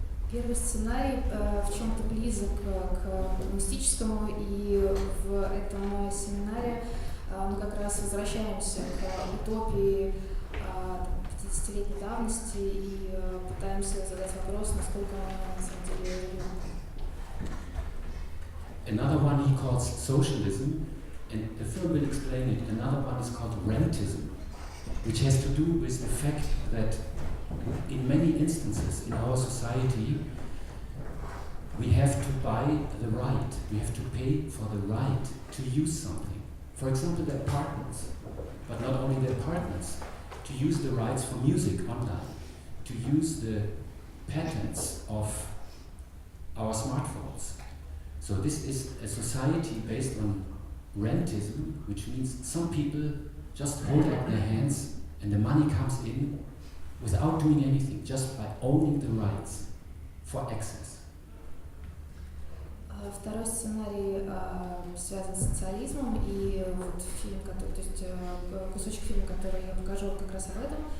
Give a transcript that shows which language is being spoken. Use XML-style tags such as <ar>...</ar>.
<ru>Первый сценарий в чем-то близок к коммунистическому, и в этом семинаре мы как раз возвращаемся к утопии 50-летней давности и пытаемся задать вопрос, насколько она на самом деле релевантна.</ru> <en>Another one he calls socialism, and the film will explain it. Another one is called rentism, which has to do with the fact that in many instances in our society, we have to buy the right, we have to pay for the right to use something. For example, the apartments, but not only the apartments, to use the rights for music online, to use the patents of our smartphones. So this is a society based on rentism, which means some people just hold up their hands and the money comes in without doing anything, just by owning the rights for access.</en> <ru>Второй сценарий связан с социализмом, и вот фильм, то есть кусочек фильма, который я покажу, как раз об этом.</ru>